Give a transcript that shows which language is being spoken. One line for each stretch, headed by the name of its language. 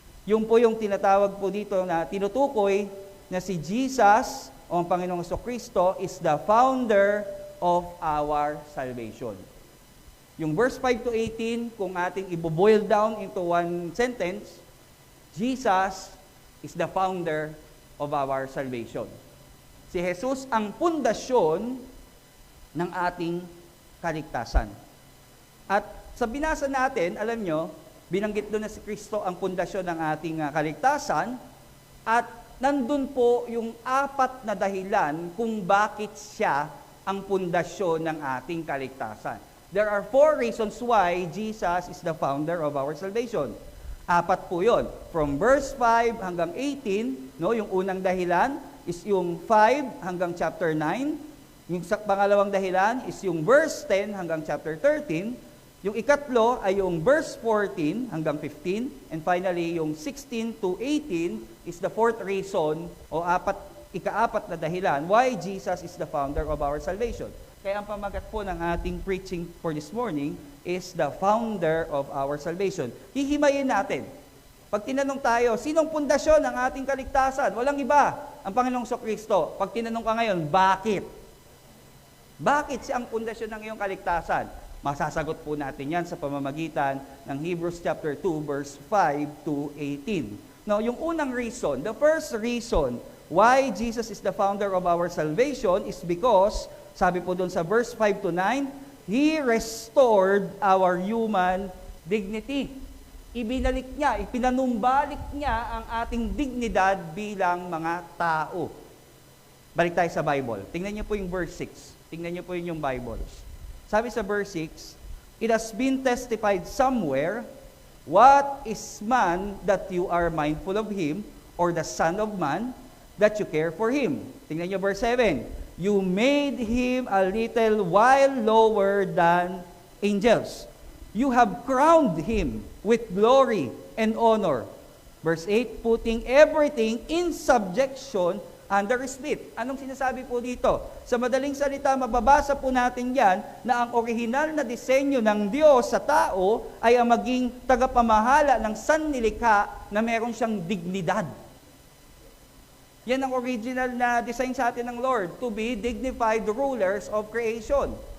Filipino: Yung po yung tinatawag po dito na tinutukoy na si Jesus o ang Panginoong Jesucristo
English: is the founder of our salvation. Yung verse 5 to 18,
Filipino: kung ating
English: i-boil down into one sentence, Jesus is the founder of our salvation.
Filipino: Si Jesus ang pundasyon ng ating kaligtasan. At sa binasa natin, alam nyo, binanggit doon na si Kristo ang pundasyon ng ating kaligtasan at nandun po yung 4 na dahilan kung bakit siya ang pundasyon ng ating kaligtasan.
English: There are 4 reasons why Jesus is the founder of our salvation.
Filipino: 4 po yun. From verse 5 hanggang 18, no, yung unang dahilan is yung 5 hanggang chapter 9. Yung pangalawang dahilan is yung verse 10 hanggang chapter 13. Yung ikatlo ay yung verse 14 hanggang 15.
English: And finally, yung 16 to 18 is the 4th reason
Filipino: o ika-4 na dahilan
English: why Jesus is the founder of our salvation.
Filipino: Kaya ang pamagat po ng ating
English: preaching for this morning is the founder of our salvation.
Filipino: Hihimayin natin. Pag tinanong tayo, sinong pundasyon ng ating kaligtasan? Walang iba, ang Panginoong Jesucristo. Pag tinanong ka ngayon, bakit? Bakit siya ang pundasyon ng iyong kaligtasan? Masasagot po natin yan sa pamamagitan ng Hebrews chapter 2, verse 5 to 18.
English: Now, yung unang reason, the first reason why Jesus is the founder of our salvation is because,
Filipino: sabi po doon sa
English: verse 5 to 9, He restored our human dignity.
Filipino: Ibinalik niya, ipinanumbalik niya ang ating dignidad bilang mga tao. Balik tayo sa Bible. Tingnan niyo po yung verse 6. Tingnan niyo po yung Bibles. Sabi sa
English: verse 6, It has been testified somewhere, What is man that you are mindful of him, or the son of man that you care for him?
Filipino: Tingnan niyo
English: verse 7, You made him a little while lower than angels. You have crowned him with glory and honor. Verse 8, Putting everything in subjection under his feet.
Filipino: Anong sinasabi po dito? Sa madaling salita, mababasa po natin yan na ang orihinal na disenyo ng Diyos sa tao ay ang maging tagapamahala ng sannilikha na meron siyang dignidad. Yan ang original na design sa atin ng Lord,
English: to be dignified rulers of creation.